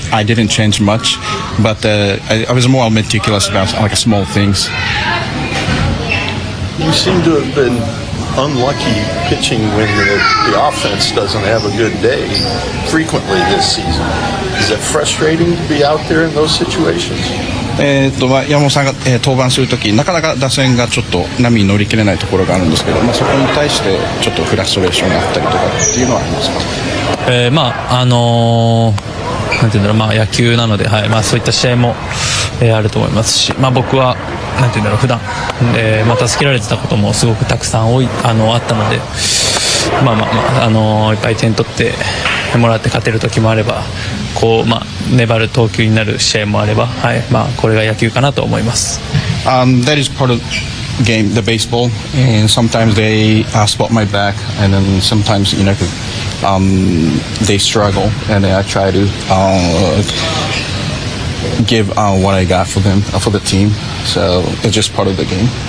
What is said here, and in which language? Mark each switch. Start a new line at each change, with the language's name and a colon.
English: I didn't change much, but I was more meticulous about small things. You seem to have been unlucky pitching when the offense doesn't have a good day frequently this season. Is it frustrating to be out there in those situations?
Japanese: 山本さんが、登板するときなかなか打線がちょっと波に乗り切れないところがあるんですけど、そこに対してちょっとフラストレーションがあったりとかっていうのはありますか。なんていうんだろう、野球なので、そういった試合も、あると思いますし、僕はなんていうんだろう、普段、助けられてたこともすごくたくさんあったので、いっぱい点取ってもらって勝てる時もあれば、粘る投球になる試合もあれば、これが野球かなと思います。
English: That is part of game, the baseball, and sometimes they spot my back, and then sometimes they struggle, and I try to give what I got for them, for the team. So it's just part of the game.